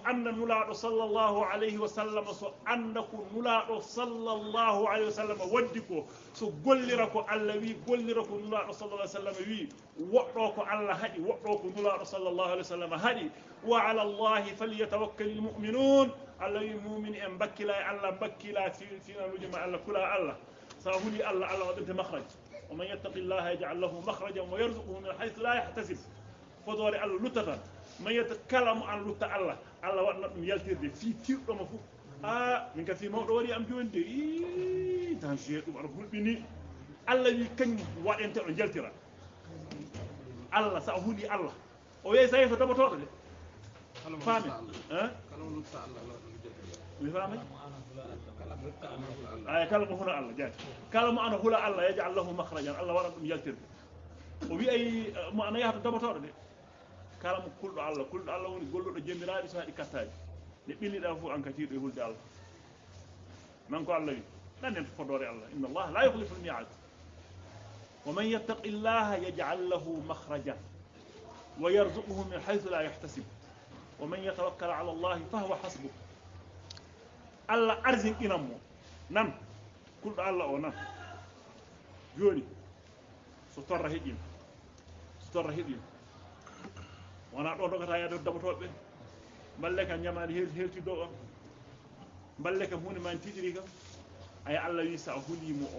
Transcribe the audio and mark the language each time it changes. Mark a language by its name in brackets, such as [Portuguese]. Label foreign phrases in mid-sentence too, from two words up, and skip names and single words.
[Fula] anda nulaɗo [Arabic] صلى الله عليه وسلم [Fula] so anda ko nulaɗo [Arabic] صلى الله عليه وسلم [Fula] waddi ko so gollira ko Allah wi gollira ko nulaɗo [Arabic] صلى الله عليه وسلم [Fula] wi woɗɗo ko Allah haaɗi woɗɗo ko nulaɗo [Arabic] صلى الله عليه وسلم [Fula] haaɗi [Arabic] وعلى الله فليتوكل المؤمنون [Fula] Allah wi mumin en bakkila e Allah bakkila finaluji ma Allah kula Allah sa huuli Allah waɗante makhraj [Arabic] ومن يتق الله يجعل له مخرجا ويرزقه من حيث لا يحتسب [Fula] fodore Allah luttata man yetta kala mo an lutta Allah waɗana ɗum yaltirde fi tirɗoma fof min ka fi mawɗo waɗi am joni de i danger ɗum aɗa hulɓini Allah wi kañum waɗente ɗo jaltira Allah sa huuli Allah o yeey sa yeeso daɓotoɗo de faami mi faamay ay kala mo huna Allah jaati kala mo ana hula Allah yaj'al [Arabic] له مخرجا [Fula] Allah waɗan ɗum yaltirde o wi ay mo ana yahata daɓotoɗo de kala mo kulɗo Allah woni golluɗo jemmiraɗi so haɗi kattaji nde ɓilliɗa fof an katiɗo e hulde Allah nan ko Allah wi ɗannen to fodore Allah [Arabic] إن الله لا يخلف الميعاد ومن يتق الله يجعل له مخرجا ويرزقه من حيث لا يحتسب ومن يتوكل على الله فهو حسبه [Fula] Allah arzinɗinan mo nan kulɗo Allah o nan joni so torra heƴima wona ɗo dogata yaade daɓotoɓe balle kam ñamade helti dow on balle kam hunde ma tiɗiri kam aya Allah wi sa hulimo o